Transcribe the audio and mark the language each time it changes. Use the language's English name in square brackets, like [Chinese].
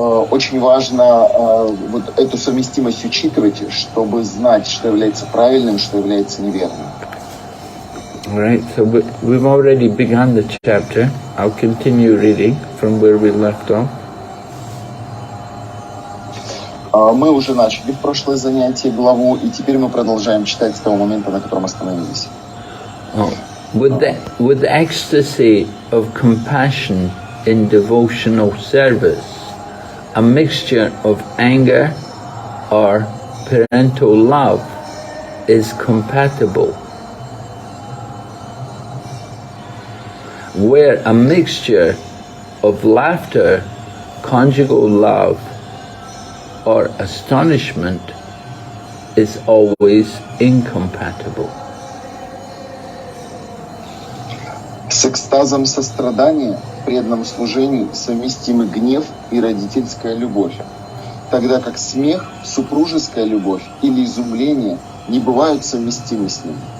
[Russian] Очень важно вот эту совместимость учитывать, чтобы знать, что является правильным, что является неверным. [English] All right, so we've already begun the chapter. I'll continue reading from where we left off. [Russian] Мы уже начали в прошлое занятие главу, и теперь мы продолжаем читать с того момента, на котором остановились. [English] With the ecstasy of compassion in devotional service, a mixture of anger or parental love is compatible, where a mixture of laughter, conjugal love, or astonishment is always incompatible. [Russian] С экстазом сострадания в преданном служении совместимы гнев и родительская любовь, тогда как смех, супружеская любовь или изумление не бывают совместимы с ним.